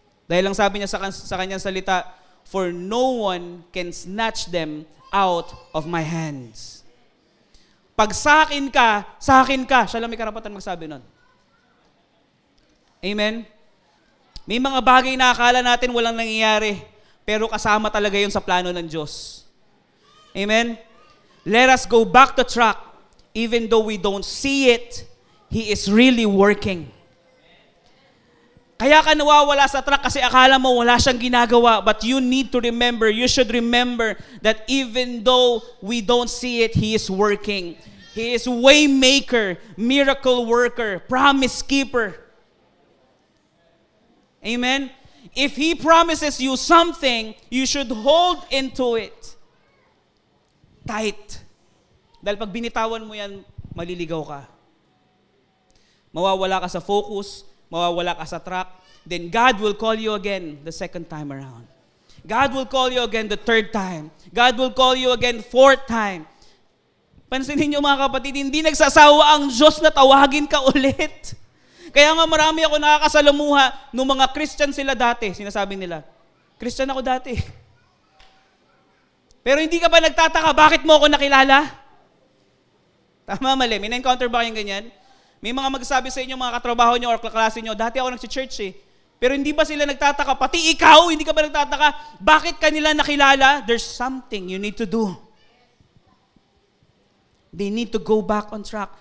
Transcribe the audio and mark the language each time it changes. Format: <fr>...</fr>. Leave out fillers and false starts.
<tl>Dahil lang sabi niya sa Kanyang salita,</tl> <en>for no one can snatch them out of my hands.</en> <tl>Pag sa akin ka, siya lang may karapatan magsabi nun. Amen? May mga bagay na akala natin walang nangyayari, pero kasama talaga yun sa plano ng Diyos.</tl> <en>Amen? Let us go back to track. Even though we don't see it, He is really working.</en> <tl>Kaya ka nawawala sa track kasi akala mo wala siyang ginagawa,</tl> <en>but you need to remember, you should remember that even though we don't see it, He is working. He is way maker, miracle worker, promise keeper. Amen? If He promises you something, you should hold into it tight.</en> <tl>Dahil pag binitawan mo yan, maliligaw ka. Mawawala ka sa focus, mawawala ka sa track,</tl> <en>then God will call you again the 2nd time around. God will call you again the 3rd time. God will call you again 4th time.</en> <tl>Pansinin niyo mga kapatid, hindi nagsasawa ang Diyos na tawagin ka ulit. Kaya nga marami ako nakakasalamuha nung mga Christian sila dati. Sinasabi nila, Christian ako dati. Pero hindi ka ba nagtataka, bakit mo ako nakilala? Tama, mali. May na-encounter ba kayong ganyan? May mga magsasabi sa inyo, mga katrabaho nyo or kaklase nyo, dati ako nag-church eh. Pero hindi ba sila nagtataka? Pati ikaw, hindi ka ba nagtataka? Bakit kanila nakilala?</tl> <en>There's something you need to do. They need to go back on track.</en>